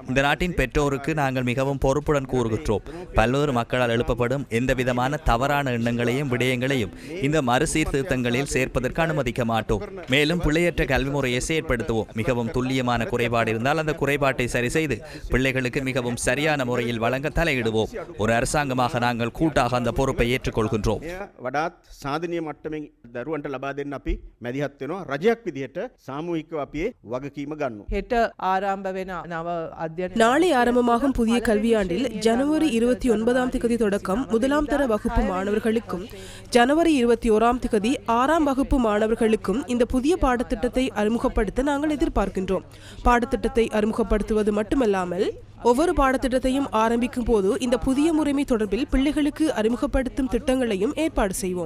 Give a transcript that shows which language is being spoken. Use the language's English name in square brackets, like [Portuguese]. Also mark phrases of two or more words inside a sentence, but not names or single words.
[Tamil] இந்த நாட்டின் பெற்றோருக்கு நாங்கள் மிகவும் பொறுப்புடன் கூறுகின்றோம். பல்வேறு மக்களால் எழுப்பப்படும் எந்தவிதமான தவறான எண்ணங்களையும் விடயங்களையும் இந்த மறுசீர்திருத்தங்களில் சேர்ப்பதற்கு அனுமதிக்க மாட்டோம். மேலும் பிள்ளையற்ற கல்வி முறையை செயற்படுத்துவோம். மிகவும் துல்லியமான குறைபாடு இருந்தால் அந்த குறைபாட்டை சரி செய்து பிள்ளைகளுக்கு மிகவும் சரியான முறையில் வழங்க தலையிடுவோம். ஒரு அரசாங்கமாக நாங்கள் கூட்டாக அந்த பொறுப்பை ஏற்றுக்கொள்கின்றோம். [Sinhala] වඩාත් සාධනීය මට්ටමින් දරුවන්ට ලබා දෙන්න අපි මැදිහත් වෙනවා. රජයක් විදිහට සාමූහිකව අපි වගකීම ගන්නවා. හෙට ආරම්භ වෙන නව අධ්‍යයන [Tamil] நாளை ஆரம்பமாகும் புதிய கல்வியாண்டில் ஜனவரி 29ஆம் தேதி தொடக்கம் 1ஆம் தர வகுப்பு மாணவர்களுக்கும் ஜனவரி 21ஆம் தேதி 6ஆம் வகுப்பு மாணவர்களுக்கும் இந்த புதிய பாடத்திட்டத்தை அறிமுகப்படுத்த நாங்கள் எதிர்பார்க்கின்றோம். பாடத்திட்டத்தை அறிமுகப்படுத்துவது மட்டுமல்லாமல் ஒவ்வொரு பாடத்திட்டத்தையும் ஆரம்பிக்கும் போது இந்த புதிய முறைமை தொடர்பில் பிள்ளைகளுக்கு அறிமுகப்படுத்தும் திட்டங்களையும் ஏற்பாடு செய்வோம்.